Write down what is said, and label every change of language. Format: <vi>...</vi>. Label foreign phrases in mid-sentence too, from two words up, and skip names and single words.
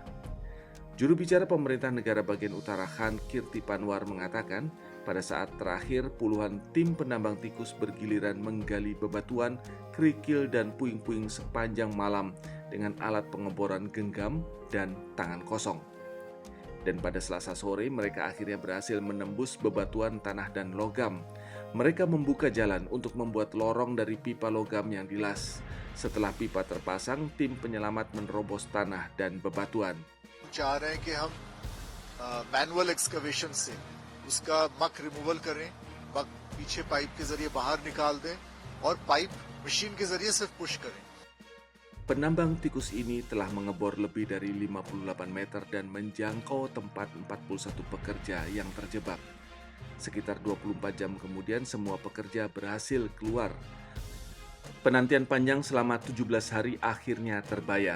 <id>Juru bicara pemerintah negara bagian utara Han Kirti Panwar mengatakan, pada saat terakhir puluhan tim penambang tikus bergiliran menggali bebatuan, kerikil, dan puing-puing sepanjang malam dengan alat pengeboran genggam dan tangan kosong. Dan pada Selasa sore mereka akhirnya berhasil menembus bebatuan tanah dan logam. Mereka membuka jalan untuk membuat lorong dari pipa logam yang dilas. Setelah pipa terpasang, tim penyelamat menerobos tanah dan bebatuan.</id> <hi>चाह रहे हैं कि हम</hi> <en>manual excavation</en> <hi>से उसका</hi> <en>muck removal</en> <hi>करें, मक पीछे पाइप के जरिए बाहर निकाल दें और</hi> <en>pipe machine</en> <hi>के जरिए सिर्फ पुश करें.</hi> <id>Penambang tikus ini telah mengebor lebih dari 58 meter dan menjangkau tempat 41 pekerja yang terjebak. Sekitar 24 jam kemudian semua pekerja berhasil keluar. Penantian panjang selama 17 hari akhirnya terbayar.</id>